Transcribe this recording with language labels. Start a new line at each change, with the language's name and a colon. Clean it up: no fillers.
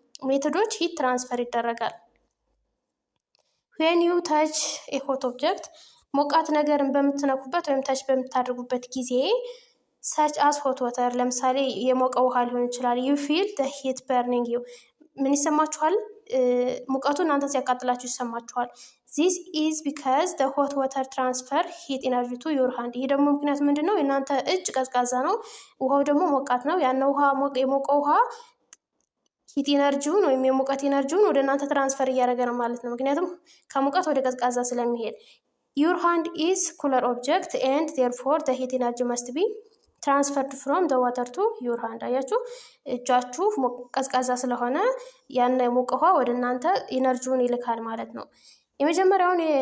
Amharic: ሜቶዶች ሂት ትራንስፈር ይደረጋል።
English: when you touch a hot object
Amharic: ሞቃት ነገርን በምትነኩበት ወይም ታች በምታደርጉበት ጊዜ
English: such as hot water
Amharic: ለምሳሌ የሞቀ ውሃ ሊሆን ይችላል
English: you feel the heat burning you
Amharic: ምን ይሰማችኋል? ሙቀቱ እናንተ ሲያቃጥላችሁ ይሰማችኋል።
English: this is because the hot water transfer heat energy to your hand
Amharic: ይሄ ደግሞ ምክንያቱ ምንድነው? እናንተ እጅ ቀዝቃዛ ነው፣ ውሃው ደግሞ ሞቃት ነው። ያን ውሃ የሞቀው ውሃ ሂት ኢነርጂውን ወይም የሙቀት ኢነርጂውን ወደ እናንተ ትራንስፈር እያደረገ ነው ማለት ነው፣ ምክንያቱም ከሙቀት ወደ ቀዝቃዛ ስለሚሄድ።
English: your hand is cooler object and therefore the heat energy must be transferred from the water to your hand
Amharic: አያችሁ፣ እጃችሁ ቀዝቃዛ ስለሆነ ያን ሙቅ ውሃ ወደ እናንተ ኢነርጂውን ይልካል ማለት ነው። የመጀመሪያውን